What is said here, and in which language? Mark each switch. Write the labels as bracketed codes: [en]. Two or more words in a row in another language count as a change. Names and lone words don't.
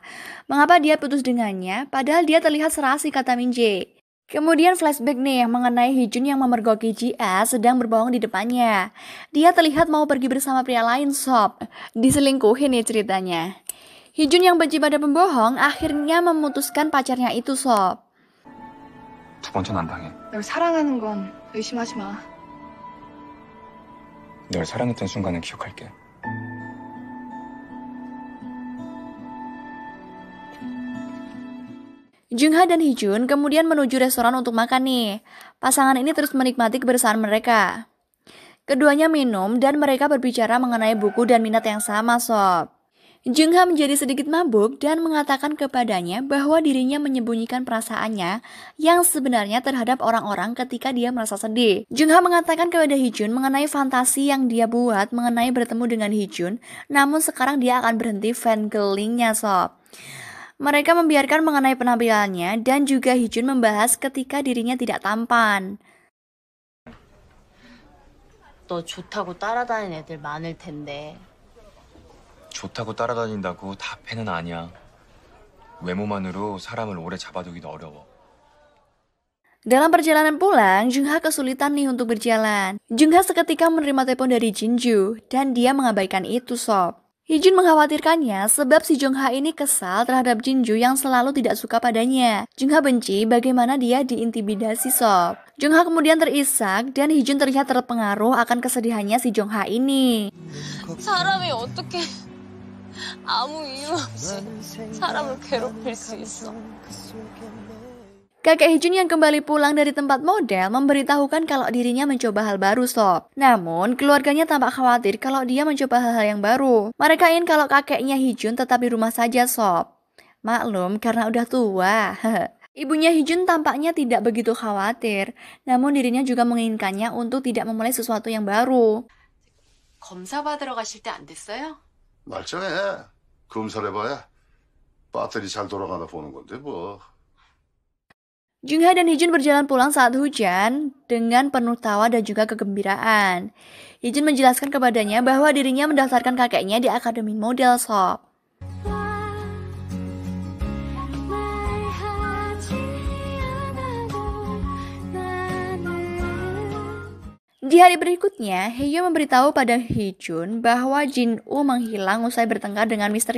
[id] Mengapa dia putus dengannya padahal dia terlihat serasi, kata Min Jae. Kemudian flashback nih mengenai Heejun yang memergoki Ji-a sedang berbohong di depannya. Dia terlihat mau pergi bersama pria lain sob. Diselingkuhin nih ceritanya. Heejun yang benci pada pembohong akhirnya memutuskan pacarnya itu sob. [ko] 두 번째는 안 당해. 널 사랑하는 건 의심하지 마. 널 사랑했던 순간을 기억할게. [id] Jungha dan Heejun kemudian menuju restoran untuk makan nih. Pasangan ini terus menikmati kebersamaan mereka. Keduanya minum dan mereka berbicara mengenai buku dan minat yang sama sob. Jungha menjadi sedikit mabuk dan mengatakan kepadanya bahwa dirinya menyembunyikan perasaannya yang sebenarnya terhadap orang-orang ketika dia merasa sedih. Jungha mengatakan kepada Heejun mengenai fantasi yang dia buat mengenai bertemu dengan Heejun, namun sekarang dia akan berhenti fangirlingnya sob. Mereka membiarkan mengenai penampilannya dan juga Heejun membahas ketika dirinya tidak tampan. [ko] 너 좋다고 따라다니는 애들 많을 텐데. 좋다고 따라다닌다고 다 팬은 아니야. 외모만으로 사람을 오래 잡아두기도 어려워. [id] Dalam perjalanan pulang, Jungha kesulitan nih untuk berjalan. Jungha seketika menerima telepon dari Jinju dan dia mengabaikan itu sob. Heejun mengkhawatirkannya sebab si Jungha ini kesal terhadap Jinju yang selalu tidak suka padanya. Jungha benci bagaimana dia diintimidasi sob. Jungha kemudian terisak dan Heejun terlihat terpengaruh akan kesedihannya si Jungha ini. [ko] 사람이 어떻게 아무 이유 없이 사람을 괴롭힐 수 있어? [id] Kakek Heejun yang kembali pulang dari tempat model memberitahukan kalau dirinya mencoba hal baru sob. Namun, keluarganya tampak khawatir kalau dia mencoba hal-hal yang baru. Mereka ingin kalau kakeknya Heejun tetap di rumah saja sob. Maklum karena udah tua. Ibunya Heejun tampaknya tidak begitu khawatir. Namun dirinya juga menginginkannya untuk tidak memulai sesuatu yang baru. [ko] 검사 받으러 가실 때 안 됐어요? 말짱해. 검사를 해봐야 배터리 잘 돌아가나 보는 건데 뭐. [id] Jungha dan Heejun berjalan pulang saat hujan dengan penuh tawa dan juga kegembiraan. Heejun menjelaskan kepadanya bahwa dirinya mendaftarkan kakeknya di akademi model sob. Di hari berikutnya, Haeyo memberitahu pada Heejun bahwa Jin-woo menghilang usai bertengkar dengan Mr.